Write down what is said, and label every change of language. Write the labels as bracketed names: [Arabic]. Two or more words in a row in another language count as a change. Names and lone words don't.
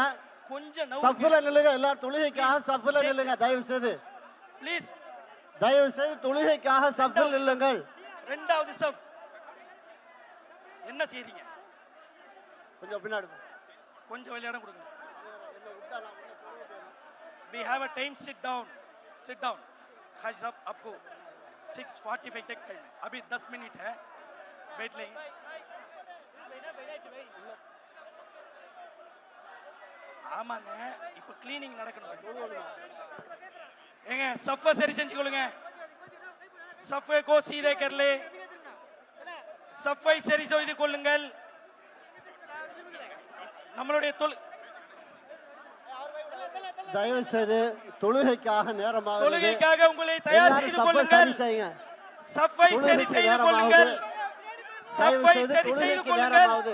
[Tamil] கொஞ்சம் சஃப்ல நில்லுங்க எல்லாரும் தொழுகைக்காக சஃப்ல நில்லுங்க தயவு செய்து ப்ளீஸ். தயவு செய்து தொழுகைக்காக சஃப்ல நில்லுங்கள் ரெண்டாவது சஃப் என்ன செய்றீங்க? கொஞ்சம் பின்னாடி போ. கொஞ்சம் விளையாட கொடுங்க. [English] We have a time, sit down. Sit down. [Hindi] हाजी साहब आपको 6:45 तक टाइम है. अभी 10 मिनट है. बैठ लेंगे. [Tamil] ஆமாங்க இப்போ க்ளீனிங் நடக்கணும். ஏங்க சஃபை சரி செஞ்சுக்கொள்ளுங்க. [Hindi] सफ़ै को सीधे कर ले. [Tamil] சஃபை சரி செய்து கொள்ளுங்கள். நம்மளுடைய தயவு செய்து தொழுகைக்காக நேரமாக தொழுகைக்காக உங்களை தயார் செய்து கொள்ளுங்கள். சஃபை சரி செய்து கொள்ளுங்கள். சஃபை சரி செய்து கொள்ளுங்கள்.